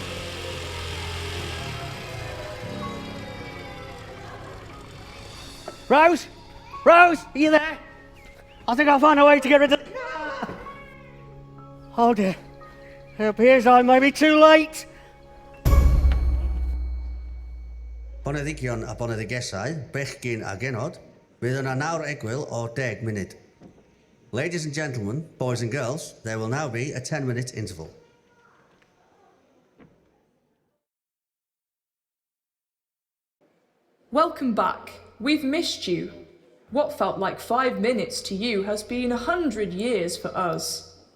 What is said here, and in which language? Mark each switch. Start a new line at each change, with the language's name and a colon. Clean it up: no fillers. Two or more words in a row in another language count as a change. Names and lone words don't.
English: Rose? Rose, are you there? I think I'll find a way to get rid of... Oh dear. It appears I may be too late.
Welsh: Boneddigion a boneddigesau, bechgyn a genod, fydd yna nawr egwyl o 10 munud.
English: Ladies and gentlemen, boys and girls, there will now be a 10-minute interval. Welcome back. We've missed you. What felt like 5 minutes to you has been 100 years for us.